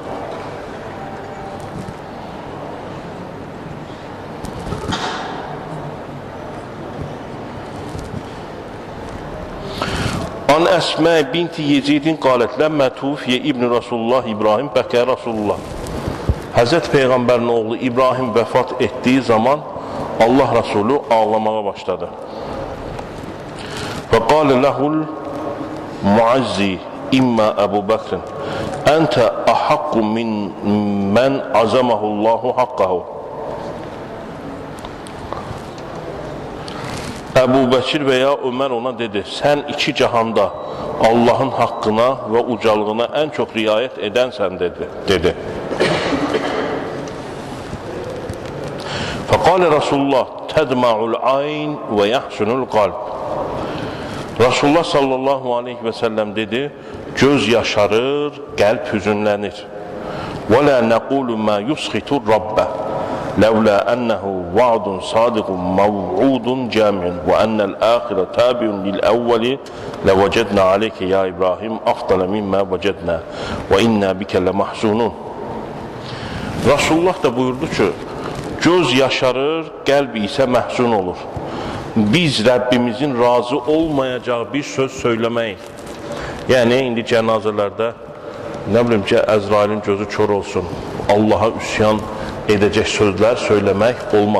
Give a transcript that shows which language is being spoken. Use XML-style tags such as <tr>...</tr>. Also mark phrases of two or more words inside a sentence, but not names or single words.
<ar>عن أسماء بنت يزيد قالت لما توفي ابن رسول الله إبراهيم بكى رسول الله.</ar> <az>Həzrət Peyğəmbərin oğlu İbrahim vəfat etdiyi zaman Allah Rasulü ağlamağa başladı.</az> <ar>فقال له المعزي إما أبو بكر أنت أحق من عزمه الله حقه.</ar> <az>Əbu Bəkir və ya Ömər ona dedi, sən iki cahanda Allahın haqqına və ucalığına ən çox riayət edənsən dedi.</az> <ar>فقال رسول الله تدمع العين ويحزن القلب.</ar> <az>Rasulullah</az> <ar>صلى الله عليه وسلم</ar> <az>dedi, göz yaşarır, qəlb hüzünlənir.</az> <ar>ولا نقول ما يسخط الرب. لولا أنه وعد صادق موعود جامع وأن الآخر تابع للأول لوجدنا عليك يا إبراهيم أفضل مما وجدنا وإنا بك لمحزونون.</ar> <az>Rasulullah da buyurdu ki, göz yaşarır, qəlb isə məhzun olur. Biz Rəbbimizin razı olmayacağı bir söz söyləməyik. Yəni, indi cənazələrdə, nə bilim ki, Əzrailin gözü kör olsun, Allaha üsyan edəcək sözlər söyləmək olmaz.</az>